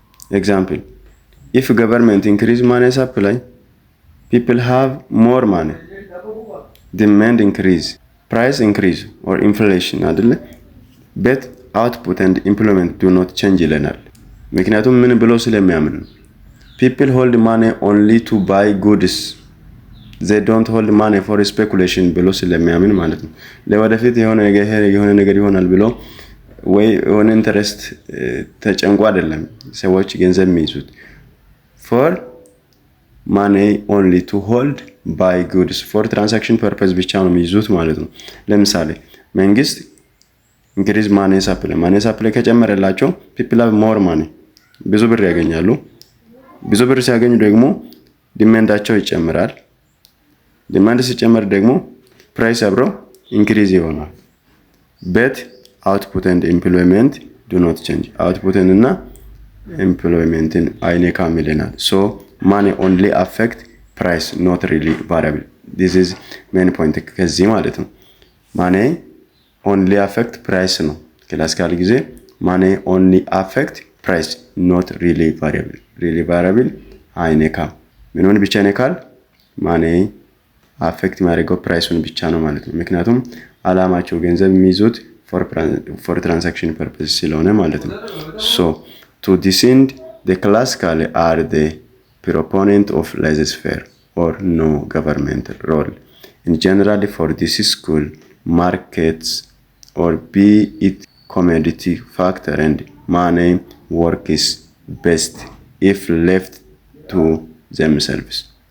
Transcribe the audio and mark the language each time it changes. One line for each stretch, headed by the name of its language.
English: Example, if government increase money supply, people have more money. Demand increase, price increase or inflation
Amharic: አይደለ?
English: But output and employment do not change
Amharic: ይለናል። ምክንያቱም ምን ብሎ ስለሚያምን ነው።
English: people hold money only to buy goods. they don't hold money for speculation
Amharic: ብሎ ስለሚያምን ማለት ነው። ለወደፊት የሆነ ነገር ይሆናል ብሎ ወይ የሆነ ኢንተረስት ተጨንቆ አይደለም ሰዎች ገንዘብ የሚይዙት። for
English: money only to hold buy goods for transaction purpose
Amharic: ብቻ ነው የሚይዙት ማለት ነው። ለምሳሌ መንግስት increase money supply ከጨመረላቸው
English: people have more money
Amharic: ብዙ ብር ያገኛሉ። ብዙ ብር ሲያገኙ ደግሞ ዲማንዳቸው ይጨምራል። ዲማንድ ሲጨመር ደግሞ ፕራይስ አብሮ ኢንክሪዝ ይሆናል።
English: but output and employment do not change. output እና employment
Amharic: አይነካም ይለናል።
English: so money only affect price not really variable. this is main point
Amharic: ከዚህ ማለት ነው።
English: money only affect price
Amharic: ነው ክላሲካል ጊዜ
English: money only affect price not really variable.
Amharic: really variable አይነካም። ምንን ብቻ ይነካል?
English: money affect የሚያደርገው ፕራይሱን ብቻ ነው ማለት ነው።
Amharic: ምክንያቱም አላማቸው ገንዘብ የሚይዙት
English: for transaction purpose
Amharic: ስለሆነ ማለት ነው።
English: so to this end the classical are the proponent of laissez-faire or no governmental role in general for this school markets or be it commodity factor and money works best if left to themselves.